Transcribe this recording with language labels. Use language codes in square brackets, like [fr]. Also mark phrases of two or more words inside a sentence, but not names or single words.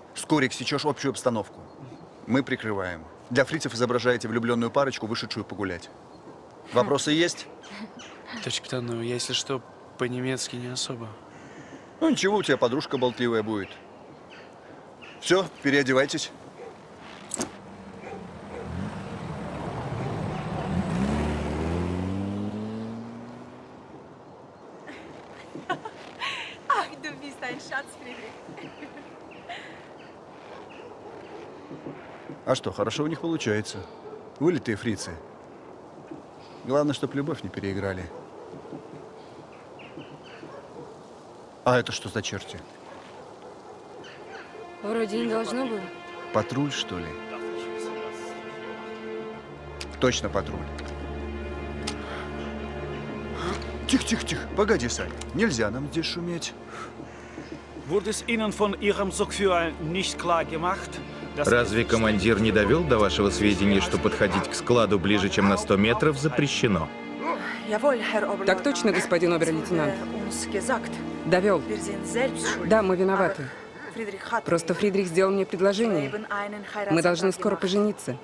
[ru] Вскоре сечешь общую обстановку. Мы прикрываем. Для фрицев изображаете влюбленную парочку, вышедшую погулять. Вопросы есть? Товарищ капитан, ну, если что, по-немецки не особо. Ну ничего, у тебя подружка болтливая будет. Все, переодевайтесь. [de] Ach, du bist ein Schatz, Friedrich. [ru] А что, хорошо у них получается. Вылитые фрицы. Главное, чтоб любовь не переиграли. А это что за черти? Вроде не должно было. Патруль, что ли? Точно патруль. Тихо, тихо, тихо. Погоди, Сань. Нельзя нам здесь шуметь. [de] Wurde es Ihnen von Ihrem Zugführer nicht klar gemacht, dass [ru] Разве командир не довел до вашего сведения, что подходить к складу ближе, чем на 100 метров, запрещено? Так точно, господин обер-лейтенант. Довел. Да, мы виноваты. Просто Фридрих сделал мне предложение. Мы должны скоро пожениться.